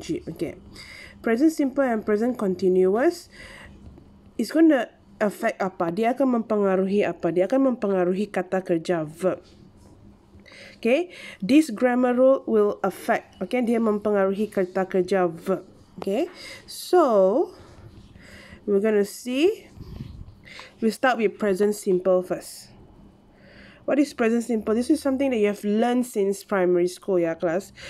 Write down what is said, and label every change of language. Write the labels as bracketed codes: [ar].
[en] Okay, present simple and present continuous is going to affect [ms] apa? Dia akan mempengaruhi apa? Dia akan mempengaruhi kata kerja verb. [en] Okay, this grammar rule will affect. Okay, [ms] dia mempengaruhi kata kerja [en] verb. Okay, so we're going to see. We start with present simple first. What is present simple? This is something that you have learned since primary school, yeah, class.